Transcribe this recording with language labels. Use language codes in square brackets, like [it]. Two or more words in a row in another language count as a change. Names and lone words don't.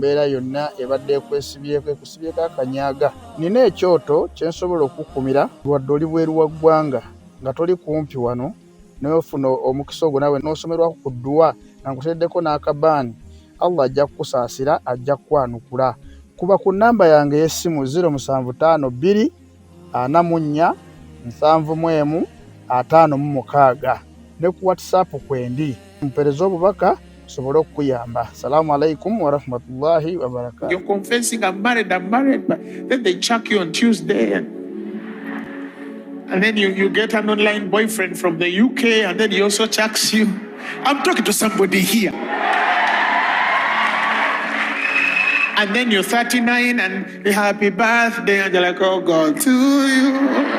[lg] mbeera yonna ebadde ekwesibyeko ekusibyeko akanyaaga nina ekyoto kye nsobola okukumira wadde oli bweru wa ggwanga nga toli kumpi wano n'ofuna omukisa ogwo nawe n'osomerwako ku dduwa nga nkuteddeko n'akabaani Allah ajja kukusaasira ajja kukwanukula kuba ku nnamba yange y'essimu 0752 44 71 56 ne ku WhatsApp kwendi mpereza obubaka sobolo kuyamba. [ar] السلام عليكم ورحمة الله وبركاته. [en] You're confessing I'm married, but then they chuck you on Tuesday and then you get an online boyfriend from the UK and then he also chucks you. I'm talking to somebody here. And then you're 39 and happy birthday and you're like, oh God, to you.